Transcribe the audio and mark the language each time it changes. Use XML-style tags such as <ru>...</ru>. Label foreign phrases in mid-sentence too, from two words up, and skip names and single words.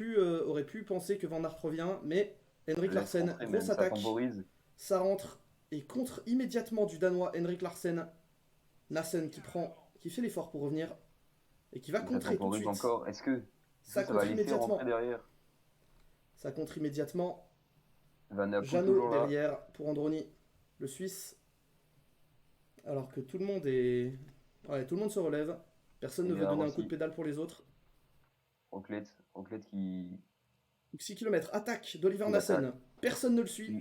<fr>aurait pu penser que Van Aert revient, mais Henrik Laisse Larsen, rentrer grosse même, ça attaque. temporise. Ça rentre et contre immédiatement du Danois Henrik Larsen. Nassen qui fait l'effort pour revenir et qui va Ça contrer tout de temporise suite. encore. Est-ce que Ça ça va contre laisser immédiatement. rentrer derrière? Ça contre immédiatement. Van der Poel Jeannot toujours là. derrière pour Androni, le Suisse. Alors que tout le monde est. Ouais, tout le monde se relève. Personne Et ne veut derrière donner un coup aussi. de pédale pour les autres. Roquette qui... Donc 6 km, attaque d'Oliver Il Nassen. attaque. Personne ne le suit.</fr>